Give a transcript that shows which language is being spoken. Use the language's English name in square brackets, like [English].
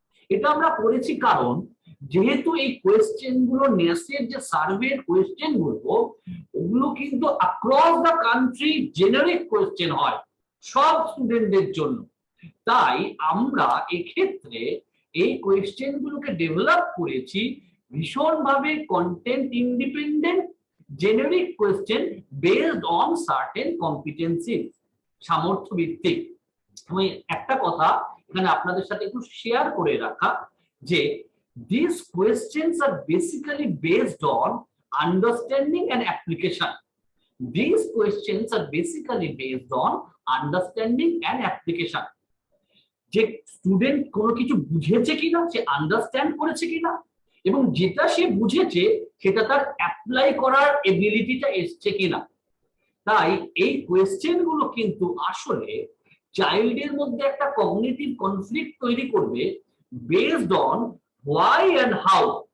[Bangla] এটা আমরা করেছি কারণ যেহেতু এই কোয়েশ্চেন গুলো নেসের যে সার্ভের কোয়েশ্চেন গুলো ওগুলো কিন্তু [English] across the country generic question [Bangla] হয় সব স্টুডেন্টদের জন্য, তাই আমরা এক্ষেত্রে এই কোয়েশ্চেন গুলোকে ডেভেলপ করেছি ভীষণভাবে [English] content independent generic question based on certain competencies, [Bangla] সামর্থ্য ভিত্তিক। আমি একটা কথা এখানে আপনাদের সাথে একটু শেয়ার করে রাখা যে [English] these questions are basically based on understanding and application. These questions are basically based on understanding and application. [Bangla] যে স্টুডেন্ট কোনো কিছু বুঝেছে কিনা, সে আন্ডারস্ট্যান্ড করেছে কিনা, এবং যেটা সে বুঝেছে সেটা তার অ্যাপ্লাই করার এবিলিটিটা এসছে কিনা। তাই এই কোয়েশ্চেন গুলো কিন্তু আসলে চাইল্ডের মধ্যে একটা কগনিটিভ কনফ্লিক্ট তৈরি করবে [English] Based on why and how.